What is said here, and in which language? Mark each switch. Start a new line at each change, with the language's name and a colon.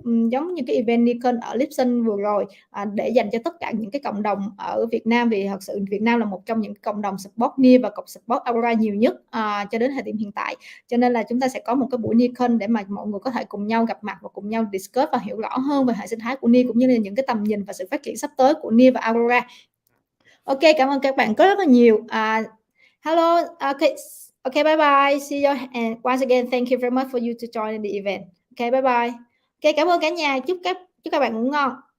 Vietnamese: giống như cái event NearCon ở Lipson vừa rồi, để dành cho tất cả những cái cộng đồng ở Việt Nam, vì thật sự Việt Nam là một trong những cộng đồng support Near và cộng support Aurora nhiều nhất cho đến thời điểm hiện tại, cho nên là chúng ta sẽ có một cái buổi NearCon để mà mọi người có thể cùng nhau gặp mặt và cùng nhau discuss và hiểu rõ hơn về hệ sinh thái của Near cũng như là những cái tầm nhìn và sự phát triển sắp tới của Near và Aurora. Ok, cảm ơn các bạn rất là nhiều.
English: Hello, okay, bye bye, see you, and once again thank you very much for you to join the event. Okay, bye bye.
Vietnamese: Okay, cảm ơn cả nhà, chúc các bạn ngủ ngon.